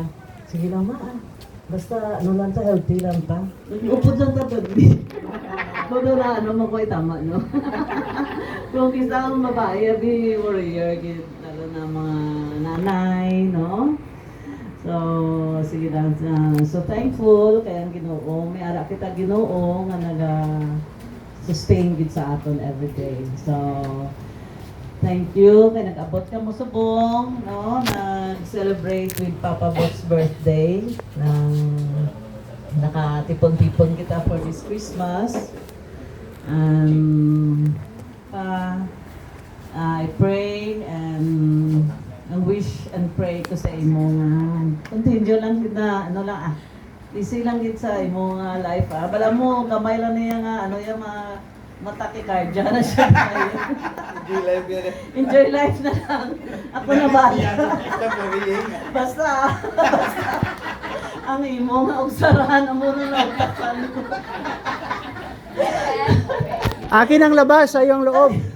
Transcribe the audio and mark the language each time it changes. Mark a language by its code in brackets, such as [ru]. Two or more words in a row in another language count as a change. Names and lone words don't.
[hil] Sige lang basta ano lang ta, healthy lang ta. Upod lang ta baby. Bago na makoy tama, no? Kung isa ang babae, [en] be warrior, [hil] lalo na mga nanay, no? So, sige lang. So, thankful kaya ang Ginoo. May ara kita Ginoo nga sustain gid sa aton every day. So, [en] thank you [hil] kay nag-abot ka mo subong, no? [en] Nag-celebrate with Papa Bot's birthday. [hil] Nakatipon-tipon kita [en] for this Christmas. I pray and wish and pray [hil] ko sa imo nga continue lang gid na easy lang gid sa imo nga life bala mo gamay lang niya nga yung matakikardia na siya. [en] Enjoy life yan. Enjoy life [hil] na lang. Ako na ba? Basta ang imo nga ugsarahan amo na lang ko. [tl] Akin ang labas sa iyong loob.